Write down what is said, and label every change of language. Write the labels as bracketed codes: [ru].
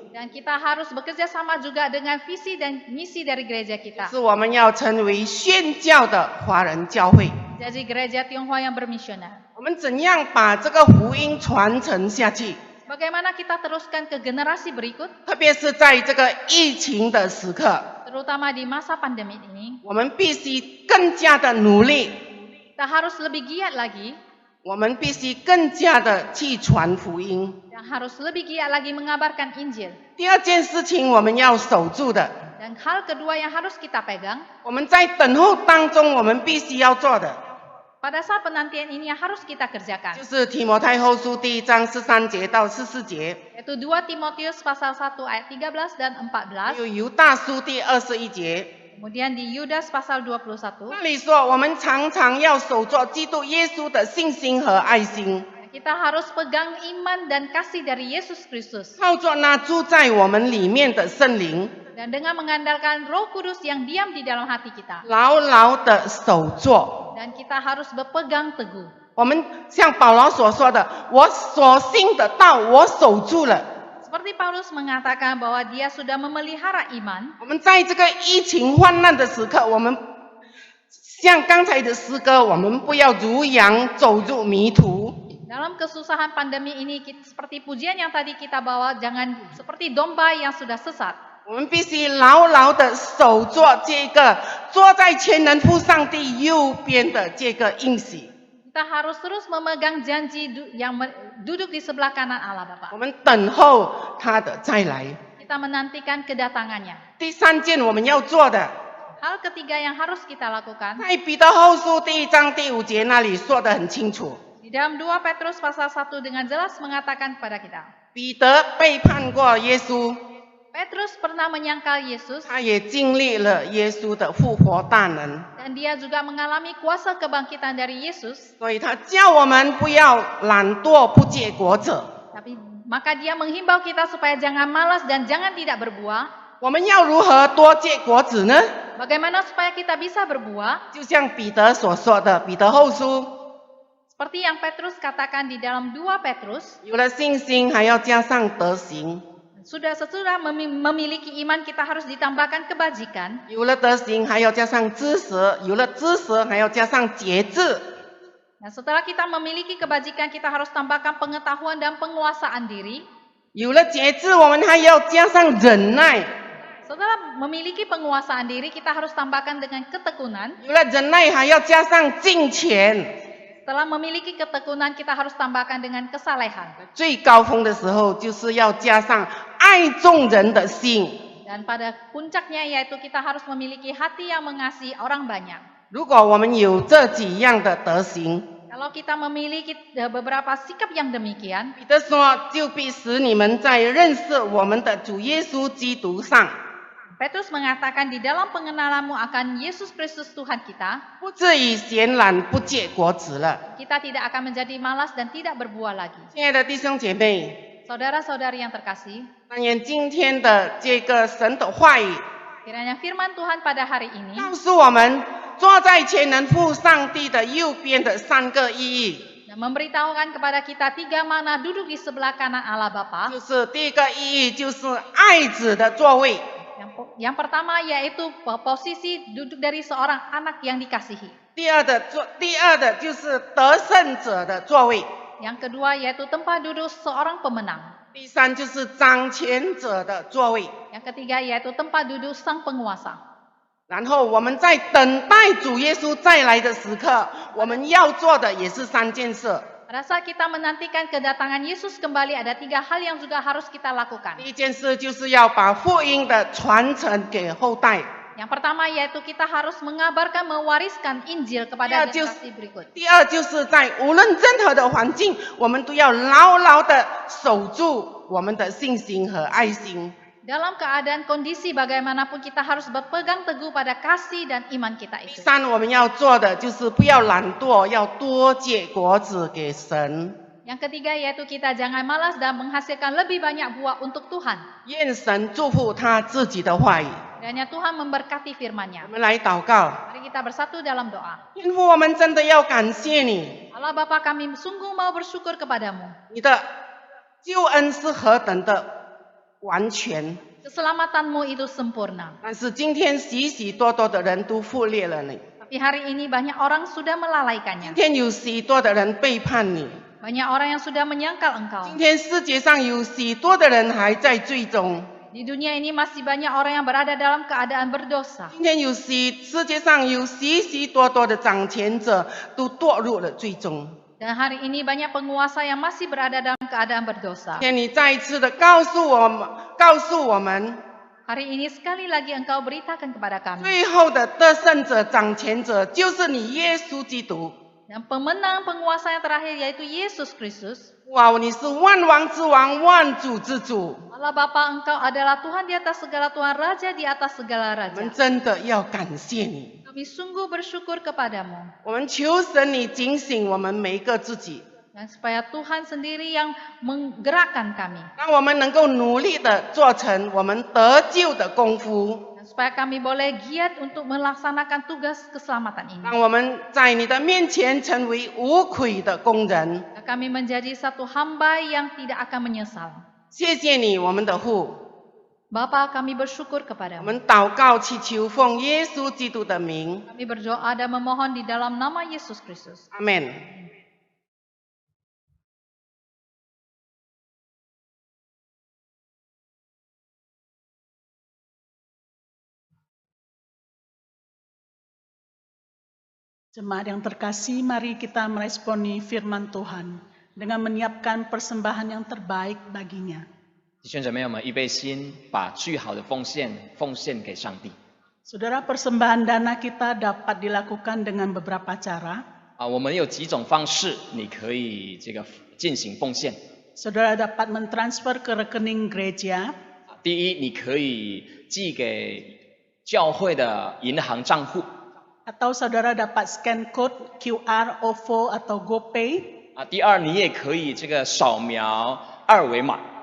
[id] Dan kita harus bekerja sama juga dengan visi dan misi dari gereja kita. [zh] 是我们要成为宣教的华人教会。 [id] Jadi gereja Tionghoa yang bermisioner. [zh] 我们怎样把这个福音传承下去？ [id] Bagaimana kita teruskan ke generasi berikut, [zh] 特别是在这个疫情的时刻， [id] terutama di masa pandemi ini, [zh] 我们必须更加的努力， [id] kita harus lebih giat lagi [zh] 我们必须更加的去传福音。 [id] dan harus lebih giat lagi mengabarkan Injil. [zh] 第二件事情我们要守住的， [id] Dan hal kedua yang harus kita pegang, [zh] 我们在等候当中我们必须要做的， [id] pada saat penantian ini yang harus kita kerjakan, [zh] 就是提摩太后书第1章13节到14节， [id] yaitu 2 Timotius pasal 1 ayat 13 dan 14, [zh] 还有犹大书第21节。 [id] kemudian di Yudas pasal 21, [zh] 那里说，我们常常要守住基督耶稣的信心和爱心， [id] kita harus pegang iman dan kasih dari Yesus Kristus. [zh] 靠着那住在我们里面的圣灵， [id] Dan dengan mengandalkan Roh Kudus yang diam di dalam hati kita. [zh] 牢牢的守住。 [id] Dan kita harus berpegang teguh. [zh] 我们像保罗所说的，我所信的道，我守住了。 [id] Seperti Paulus mengatakan bahwa dia sudah memelihara iman. [zh] 我们在这个疫情患难的时刻，我们像刚才的诗歌，我们不要如羊走入迷途。 [id] Dalam kesusahan pandemi ini, seperti pujian yang tadi kita bawa, jangan seperti domba yang sudah sesat. [zh] 我们必须牢牢的守住这个坐在全能父上帝右边的这个应许。 [id] Kita harus terus memegang janji yang duduk di sebelah kanan Allah Bapa. [zh] 我们等候他的再来。 [id] Kita menantikan kedatangannya. [zh] 第3件我们要做的， [id] Hal ketiga yang harus kita lakukan, [zh] 在彼得后书第1章第5节那里说得很清楚， [id] di dalam 2 Petrus pasal 1 dengan jelas mengatakan kepada kita. [zh] 彼得背叛过耶稣， [id] Petrus pernah menyangkal Yesus [zh] 他也经历了耶稣的复活大能， [id] dan dia juga mengalami kuasa kebangkitan dari Yesus. [zh] 所以他叫我们不要懒惰不结果子。 [id] Tapi maka dia menghimbau kita supaya jangan malas dan jangan tidak berbuah. [zh] 我们要如何多结果子呢？ [id] Bagaimana supaya kita bisa berbuah? [zh] 就像彼得所说的，彼得后书 [id] Seperti yang Petrus katakan di dalam 2 Petrus, [zh] 有了信心，还要加上德行； [id] sesudah memiliki iman kita harus ditambahkan kebajikan. [zh] 有了德行，还要加上知识；有了知识，还要加上节制。 [id] Nah, setelah kita memiliki kebajikan, kita harus tambahkan pengetahuan dan penguasaan diri. [zh] 有了节制，我们还要加上忍耐； [id] Setelah memiliki penguasaan diri, kita harus tambahkan dengan ketekunan. [zh] 有了忍耐，还要加上敬虔。 [id] Setelah memiliki ketekunan, kita harus tambahkan dengan kesalehan. [zh] 最高峰的时候，就是要加上爱众人的心。 [id] Dan pada puncaknya yaitu kita harus memiliki hati yang mengasihi orang banyak. [zh] 如果我们有这几样的德行， [id] Kalau kita memiliki beberapa sikap yang demikian, [zh] 彼得说，就必使你们在认识我们的主耶稣基督上， [id] Petrus mengatakan di dalam pengenalanmu akan Yesus Kristus Tuhan kita, [zh] 不至于闲懒不结果子了。 [id] kita tidak akan menjadi malas dan tidak berbuah lagi. [zh] 亲爱的弟兄姐妹， [id] Saudara-saudari yang terkasih, [zh] 但愿今天的这个神的话语， [id] kiranya firman Tuhan pada hari ini [zh] 告诉我们坐在全能父上帝的右边的3个意义。 [id] yang memberitahukan kepada kita 3 makna duduk di sebelah kanan Allah Bapa. [zh] 就是第一个意义就是爱子的座位， [id] Yang pertama yaitu posisi duduk dari seorang anak yang dikasihi. [zh] 第二的就是得胜者的座位， [id] Yang kedua yaitu tempat duduk seorang pemenang. [zh] 第三就是掌权者的座位。 [id] Yang ketiga yaitu tempat duduk sang penguasa. [zh] 然后我们在等待主耶稣再来的时刻，我们要做的也是3件事。 [id] Pada saat kita menantikan kedatangan Yesus kembali, ada 3 hal yang juga harus kita lakukan. [zh] 第一件事就是要把福音的传承给后代。 [id] Yang pertama yaitu kita harus mengabarkan, mewariskan Injil kepada generasi berikut. [zh] 第二就是在无论任何的环境，我们都要牢牢的守住我们的信心和爱心。 [id] Dalam keadaan kondisi bagaimanapun kita harus berpegang teguh pada kasih dan iman kita itu. [zh] 三，我们要做的就是不要懒惰，要多结果子给神。 [id] Yang ketiga yaitu kita jangan malas dan menghasilkan lebih banyak buah untuk Tuhan. [zh] 愿神祝福他自己的话语。 [id] Kiranya Tuhan memberkati [zh] 我 [id] firman-Nya. [zh] 们来祷告， [id] Mari kita bersatu dalam doa. [zh] 天父，我们真的要感谢你， [id] Allah Bapa, kami sungguh mau bersyukur kepadamu. [zh] 你的救恩是何等的完全。 [id] Keselamatanmu itu sempurna. [zh] 但是今天许许多多的人都忽略了你， [id] Tapi hari ini banyak orang sudah [zh] 今 [id] melalaikannya. [zh] 天有许多的人背叛你， [id] Banyak orang yang sudah menyangkal engkau. [zh] 今天世界上有许多的人还在罪中， [id] Di dunia ini masih banyak orang yang berada dalam keadaan berdosa. [zh] 今天世界上有许许多多的掌权者都堕入了罪中。 [id] Dan hari ini banyak penguasa yang masih berada dalam keadaan berdosa. [zh] 今天你再一次的告诉我们， [id] Hari ini sekali lagi engkau beritakan kepada kami. [zh] 最后的得胜者、掌权者就是你耶稣基督。 [id] Dan pemenang penguasa yang terakhir yaitu Yesus Kristus. [zh] 哇，你是万王之王、万主之主， [id] Allah Bapa, engkau adalah Tuhan di atas segala Tuhan, Raja di atas segala [zh] 我们真的要感谢你。 [id] Kami sungguh bersyukur kepadamu. [zh] 我们求神你警醒我们每一个自己， [id] Dan supaya Tuhan sendiri yang menggerakkan kami. [zh] 让我们能够努力的做成我们得救的功夫， [id] Dan supaya kami boleh giat untuk melaksanakan tugas keselamatan ini. [zh] 让我们在你的面前成为无愧的工人。 [id] Dan kami menjadi satu hamba yang tidak akan menyesal. [zh] 谢谢你，我们的父。 [id] Bapa, kami bersyukur [zh] 我 [id] kepadamu. [zh] 们祷告祈求奉耶稣基督的名， [id] Kami berdoa dan memohon di dalam nama Yesus Kristus. [zh] 阿门。 [id] Jemaat yang terkasih, mari kita meresponi firman Tuhan dengan menyiapkan persembahan yang terbaik baginya. [zh] 弟兄姊妹，我们预备心，把最好的奉献给上帝。 [id] Saudara, persembahan dana kita dapat dilakukan dengan beberapa cara. [zh] 我们有几种方式，你可以进行奉献。 [id] Saudara dapat mentransfer ke rekening gereja, [zh] 第一，你可以寄给教会的银行账户。 [id] atau saudara dapat scan code QR, OVO atau GoPay, [zh] 第二，你也可以扫描2维码，